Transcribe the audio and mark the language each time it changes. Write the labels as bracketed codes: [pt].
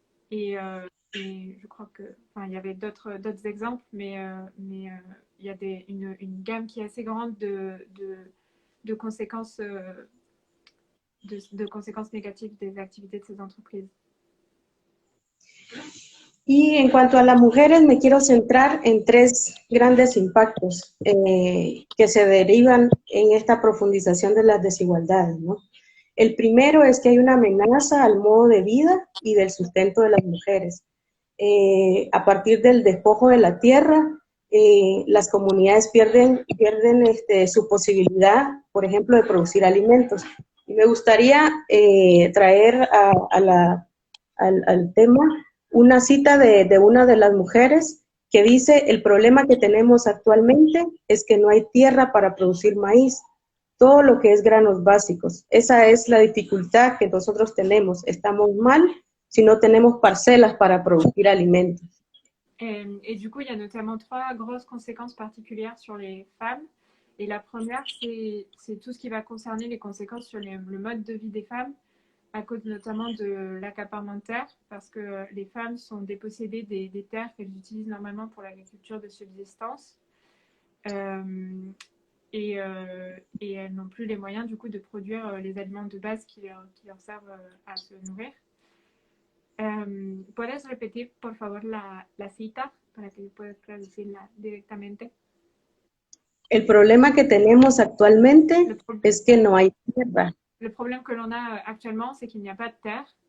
[fr] Et je crois que, enfin, il y avait d'autres exemples, mais il y a une gamme qui est assez grande de conséquences, de conséquences négatives des activités de ces entreprises. [es] Y en cuanto a las mujeres, me quiero centrar en tres grandes impactos que se derivan en esta profundización de las desigualdades, ¿no? El primero es que hay una amenaza al modo de vida y del sustento de las mujeres. A partir del despojo de la tierra, las comunidades pierden su posibilidad, por ejemplo, de producir alimentos. Y me gustaría traer al tema una cita de una de las mujeres que dice: el problema que tenemos actualmente es que no hay tierra para producir maíz, todo lo que es granos básicos. Esa es la dificultad que nosotros tenemos. Estamos mal si no tenemos parcelas para producir alimentos. [fr] Et du coup, il y a notamment trois grosses conséquences particulières sur les femmes. Et la première, c'est tout ce qui va concerner les conséquences sur le mode de vie des femmes, à cause notamment de l'accaparement de terre, parce que les femmes sont dépossédées des terres qu'elles utilisent normalement pour l'agriculture de subsistance. Et elles n'ont plus les moyens du coup de produire les aliments de base qui leur servent à se nourrir. [es] ¿Puedes repetir, por favor, la cita para que yo pueda traducirla directamente? El problema que tenemos actualmente es que no hay tierra. [fr] Le problème que l'on a actuellement, c'est qu'il n'y a pas de terre